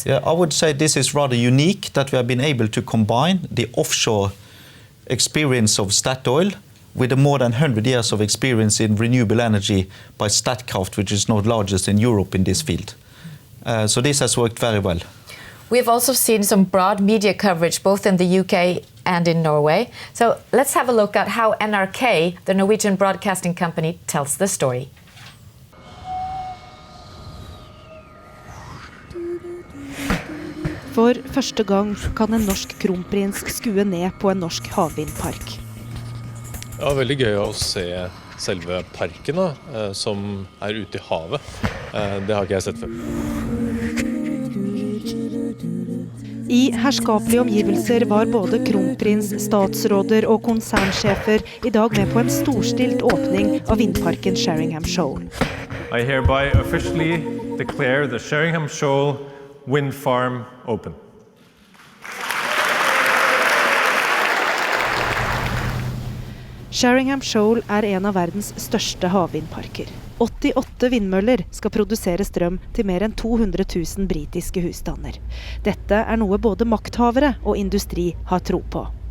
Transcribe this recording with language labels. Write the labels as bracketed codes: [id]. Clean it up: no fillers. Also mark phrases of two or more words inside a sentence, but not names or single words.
[en] Yeah, I would say this is rather unique, that we have been able to combine the offshore experience of Statoil with the more than 100 years of experience in renewable energy by Statkraft, which is now largest in Europe in this field. So this has worked very well. We've also seen some broad media coverage both in the UK and in Norway. So let's have a look at how NRK, the Norwegian broadcasting company, tells the story. [no] For første gang kan en norsk kronprins skue ned på en norsk havvindpark. Ja, veldig gøy å se selve parken som ute i havet. Det har ikke jeg sett før. I herskapelige omgivelser var både kronprins, statsråder og konsernsjefer I dag med på en storstilt åpning av vindparken Sheringham Shoal. [en] I hereby officially declare the Sheringham Shoal wind farm open. [no] Sheringham Shoal en av verdens største havvindparker. 88 vindmøller skal produsere strøm til mer enn 200 000 britiske husstander. Dette noe både makthavere og industri har tro på.